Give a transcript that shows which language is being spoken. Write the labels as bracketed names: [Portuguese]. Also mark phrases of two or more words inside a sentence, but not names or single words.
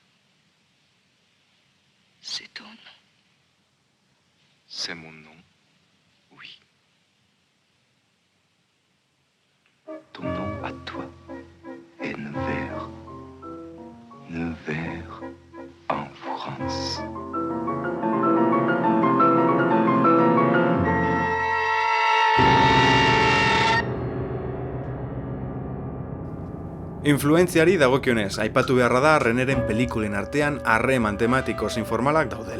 [French] C'est ton nom. C'est mon nom, oui. Ton nom à toi est Nevers. Nevers en France. [Basque] Influentziari dagokionez, aipatu beharra da Reneren pelikulen artean harreman tematiko zein formalak daudela.